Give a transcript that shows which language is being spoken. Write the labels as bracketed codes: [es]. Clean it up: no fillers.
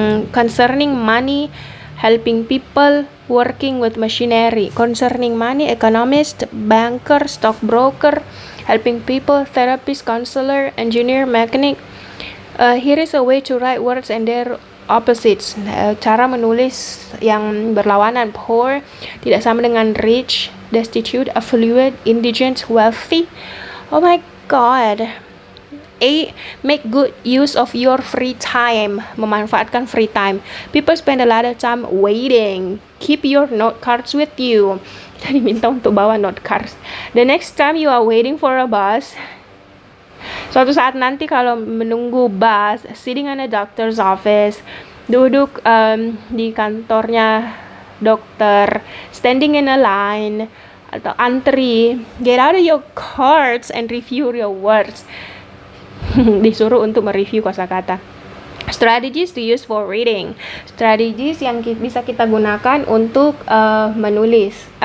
[en] Concerning money, helping people, working with machinery. Concerning money, economist, banker, stockbroker. Helping people, therapist, counselor, engineer, mechanic. Here is a way to write words and their opposites. [id] Cara menulis yang berlawanan. [en] Poor [id] tidak sama dengan [en] rich, destitute, affluent, indigent, wealthy. Oh my god. 8. Make good use of your free time. [id] Memanfaatkan [en] free time. People spend a lot of time waiting. Keep your note cards with you. [id] Kita diminta untuk bawa [en] note cards. The next time you are waiting for a bus, [id] suatu saat nanti kalau menunggu bus, [en] sitting in a doctor's office, [id] duduk di kantornya dokter, [en] standing in a line, [id] atau antri, [en] get out of your cards and review your words. [id] Disuruh untuk mereview kosakata. [en] Strategies to use for reading. [id] Strategies yang bisa kita gunakan untuk menulis.